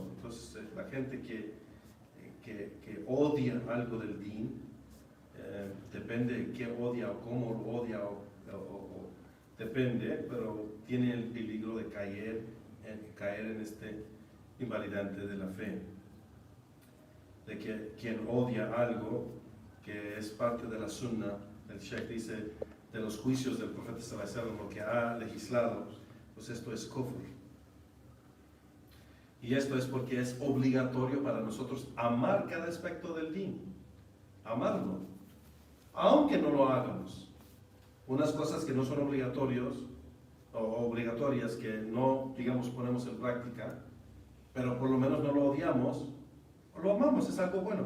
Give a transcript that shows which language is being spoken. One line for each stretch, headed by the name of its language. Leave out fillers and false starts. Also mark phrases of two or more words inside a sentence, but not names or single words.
Spanish: Entonces la gente que odia algo del din, depende de qué odia o cómo lo odia, depende, pero tiene el peligro de caer en este invalidante de la fe. De que quien odia algo que es parte de la sunna, el Sheikh dice, de los juicios del profeta
Arabic: صلى الله عليه وسلم,
Spanish: lo que ha legislado, pues esto es kufr. Y esto es porque es obligatorio para nosotros amar cada aspecto del din, amarlo, aunque no lo hagamos. Unas cosas que no son obligatorias que no, digamos, ponemos en práctica, pero por lo menos no lo odiamos, lo amamos, es algo bueno.